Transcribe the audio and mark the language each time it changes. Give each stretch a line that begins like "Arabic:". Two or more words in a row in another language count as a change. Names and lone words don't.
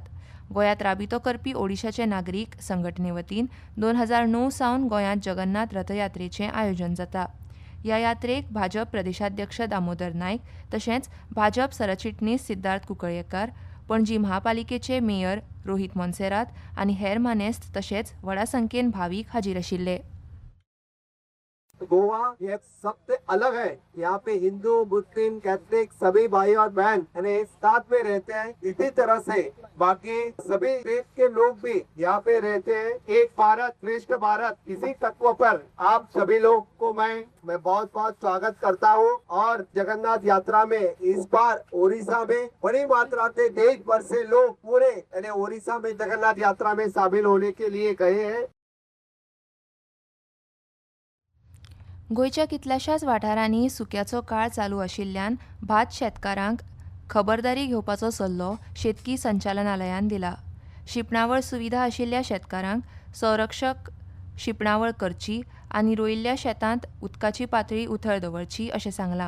Konkani: गोंयांत राबितो करपी ओडिशाचे नागरीक संघटने वतीन 2009 सावन गोंयांत जगन्नाथ रथयात्रेचें आयोजन जाता. ह्या यात्रेक भाजप प्रदेशाध्यक्ष दामोदर नायक तशेंच भाजप सरचिटणीस सिद्धार्थ कुंकळयेकार, पणजी महापालिकेचे मेयर रोहित मोन्सेरात आनी हेर मानेस्त तशेंच व्हडा संख्येन भावीक हाजीर आशिल्ले.
Hindi: गोवा ये सबसे अलग है। यहाँ पे हिंदू मुस्लिम कैथलिक सभी भाई और बहन यानी साथ में रहते हैं। इसी तरह से बाकी सभी देश के लोग भी यहाँ पे रहते हैं। एक भारत श्रेष्ठ भारत इसी तत्व पर आप सभी लोग को मैं बहुत बहुत स्वागत करता हूँ। और जगन्नाथ यात्रा में इस बार ओडिशा में बड़ी मात्रा से देश भर से लोग पूरे यानी ओडिशा में जगन्नाथ यात्रा में शामिल होने के लिए गए हैं।
Konkani: गोंयच्या कितल्याशाच वाठारांनी सुक्याचो काळ चालू आशिल्ल्यान भात शेतकारांक खबरदारी घेवपाचो सल्लो शेतकी संचालनालयान दिला. शिंपणावळ सुविधा आशिल्ल्या शेतकारांक संरक्षक शिंपणावळ करची आनी रोयिल्ल्या शेतांत उदकाची पातळी उथळ दवरची अशें सांगलां.